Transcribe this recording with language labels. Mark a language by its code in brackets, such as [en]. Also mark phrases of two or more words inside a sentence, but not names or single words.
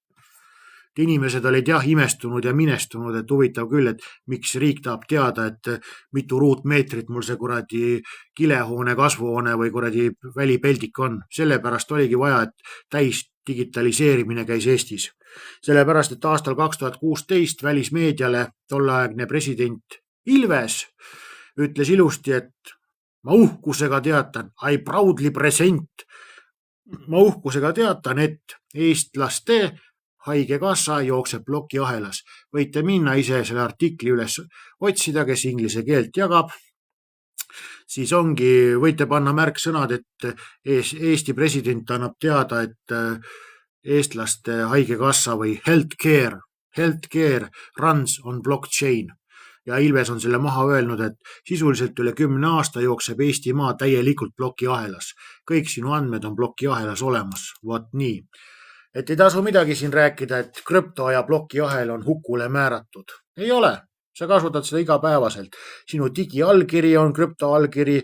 [et] Inimesed olid imestunud ja minestunud, et huvitav küll, et miks riik tahab teada, et mitu ruutmeetrit mul see kuradi kilehoone, kasvuhoone või kuradi välipeldik on. Sellepärast oligi vaja, et täis digitaliseerimine käis Eestis. Sellepärast, et aastal 2016 välismeediale tolleaegne president Ilves ütles ilusti, et ma uhkusega teatan, [en] I proudly present. [et] Ma uhkusega teatan, et eestlaste haigekassa jookseb plokiahelas. Võite minna ise selle artikli üles otsida, kes inglise keelt jagab. Siis ongi, võite panna märksõnad, et Eesti president annab teada, et eestlaste haigekassa või [en] healthcare runs on blockchain. [et] Ja Ilves on selle maha öelnud, et sisuliselt üle 10 aasta jookseb Eestimaa täielikult plokiahelas. Kõik sinu andmed on plokiahelas olemas. Vot nii. Et ei tasu midagi siin rääkida, et krüpto ja plokiahel on hukule määratud. Ei ole. Sa kasutad seda igapäevaselt. Sinu digiallkiri on krüptoallkiri.